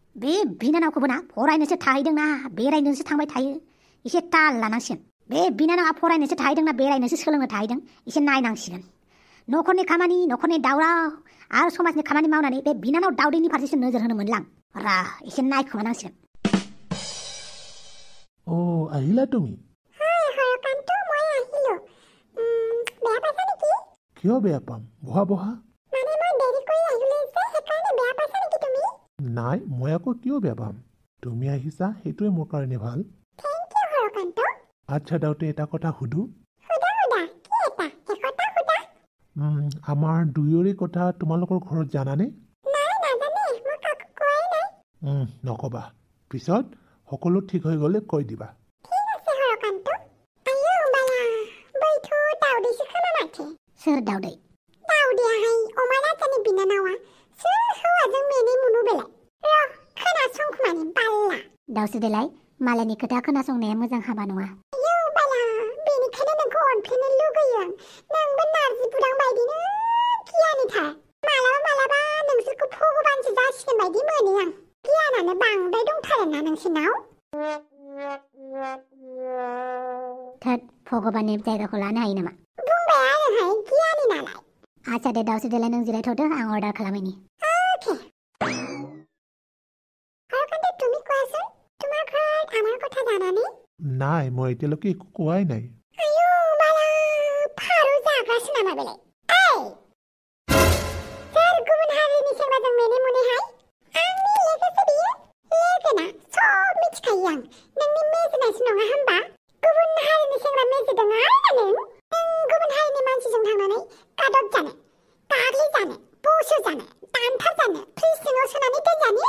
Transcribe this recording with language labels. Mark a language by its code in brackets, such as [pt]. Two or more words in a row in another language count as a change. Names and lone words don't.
[brx] बे बिनानावखौबो ना फरायनोसो थाहैदोंना बेरायनोसो थांबाय थायो एसे ताल लानांसिगोन बे बिनानावा फरायनोसो थाहैदोंना बेरायनोसो सोलोंनो थाहैदों एसे नायनांसिगोन न'खरनि खामानि न'खरनि दावराव आरो समाजनि खामानि मावनानै बे बिनानाव दावदैनि फारसेसो नोजोर होनो मोनलां रा एसे नायखोमानांसिगोन [as] আহিলা তুমি কিয় বেয়া পাম বহা বহা নাই মই আকৌ কিয় বেয়া পাম তুমি আহিছা সেইটোৱে মোৰ কাৰণে ভাল আচ্ছা দাউতে এটা কথা সুধো আমাৰ দুয়োৰে কথা তোমালোকৰ ঘৰত জানানে নকবা পিছত সকলো ঠিক হৈ গ'লে কৈ দিবা [brx] सोर दावदै दावदैयाहाय अमा राजानि बिनानावा सोर हौवाजों मेनै मुनु बेलाय खोनासंखुमानि बाल्ला दावसो देलाय मालायनि खोथा खोनासंनाया मोजां हाबा नङा आयौ बाला बेनिखायनो नोंखौ अनफ्लेनो लुगैयो नोंबो नारजि बुदां बायदिनो गियानिथार मालाबा नोंसोरखौ भगबानसो जासिगोन बायदि मोनो आं गियानानो बांद्राय दंथारोना नोंसोरनाव थोद भगबाननि जायगाखौ लानो हायो नामा बुंबाय आरोहाय गियानि नालाय आच्छा दे दावसे देलाय नों जिरायथ'दो आं अर्डार खालामैनि [as] ओके হৰকান্তে তুমি কোৱাচোন তোমাৰ ঘৰত আমাৰ কথা জানানে নাই মই এতিয়ালৈকে একো কোৱাই নাই [brx] आयौ बाला फारु जागास नामा बेलाय एइ सोर गुबुन हारिनि सेंग्राजों मेने मुनेहाय आंनि लोगोसो बियो लोगोना सब मिथिखायो आं नोंनि मेजेनायसो नङा होमबा गुबुन हारिनि सेंग्रा मेजेदों आरो नों गुबुन हारिनि मानसिजों थांनानै गादब जानो गाग्लि जानो बसु जानो दानथार जानो फ्रिज सिङाव सोनानै दोनजानो